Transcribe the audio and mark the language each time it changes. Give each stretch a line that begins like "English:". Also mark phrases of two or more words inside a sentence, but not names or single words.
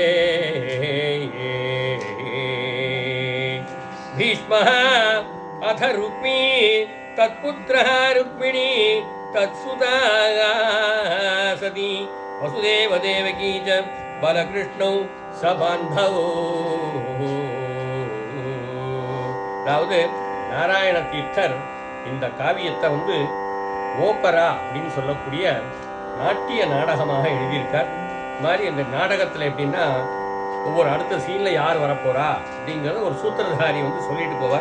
Sanskrit: भीष्मः अथ रुक्मी तत्पुत्रः रुक्मिणी तत्सुता सती वसुदेव देवकी च बलकृष्णौ सबान्धवो.
Tamil: அதாவது நாராயண தீர்த்தர் இந்த காவியத்தை ஓப்பரா அப்படின்னு சொல்லக்கூடிய நாட்டிய நாடகமாக எழுதியிருக்கார். இது மாதிரி இந்த நாடகத்தில் எப்படின்னா ஒவ்வொரு அடுத்த சீனில் யார் வரப்போறா அப்படிங்கிறத ஒரு சூத்திரதாரி வந்து சொல்லிட்டு போவார்.